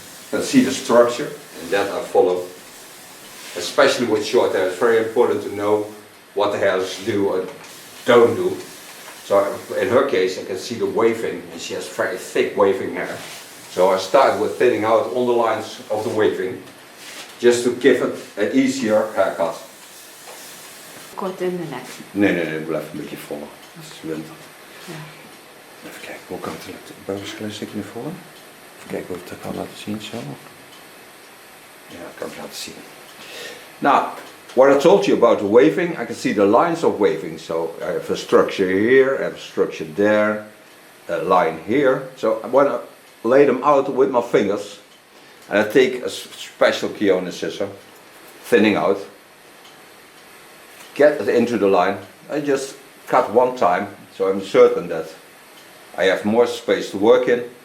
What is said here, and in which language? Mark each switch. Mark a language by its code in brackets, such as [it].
[en] And see the structure, and that I follow. Especially with short hair, it's very important to know what the hairs do or don't do. So in her case, I can see the waving, and she has very thick waving hair. So I start with thinning out on the lines of the waving, just to give it an easier haircut. [nl] Kort in de nek. Nee, blijf een beetje voller. Dat is winter. Ja. Even kijken, hoe kan het boven een klein stukje naar voren? Even kijken of ik dat kan laten zien zo. Ja, dat kan ik laten zien. [en] Now, what I told you about the waving, I can see the lines of waving. So I have a structure here, I have a structure there, a line here. So when I lay them out with my fingers, and I take a special T.K.S scissor, thinning out, get it into the line, I just cut one time, so I'm certain that I have more space to work in.